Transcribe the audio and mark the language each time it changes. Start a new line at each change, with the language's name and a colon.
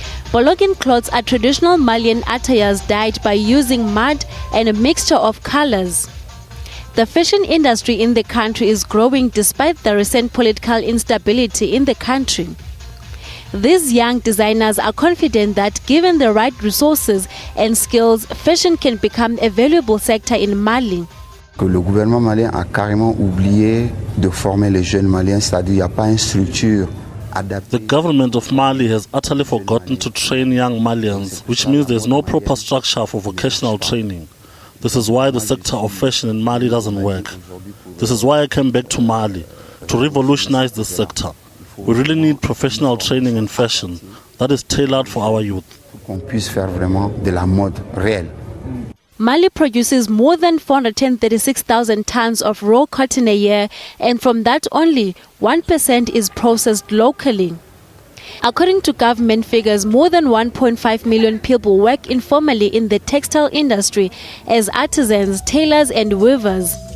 English: Bologan cloths are traditional Malian attires dyed by using mud and a mixture of colors. The fashion industry in the country is growing despite the recent political instability in the country. These young designers are confident that given the right resources and skills, fashion can become a valuable sector in Mali.
French: Le gouvernement malien a carrément oublié de former les jeunes Maliens, c'est-à-dire il n'y a pas une structure.
English: The government of Mali has utterly forgotten to train young Malians, which means there's no proper structure for vocational training. This is why the sector of fashion in Mali doesn't work. This is why I came back to Mali, to revolutionize this sector. We really need professional training in fashion that is tailored for our youth.
French: Qu'on puisse faire vraiment de la mode réelle.
English: Mali produces more than 436,000 tons of raw cotton a year, and from that only 1% is processed locally. According to government figures, more than 1.5 million people work informally in the textile industry as artisans, tailors and weavers.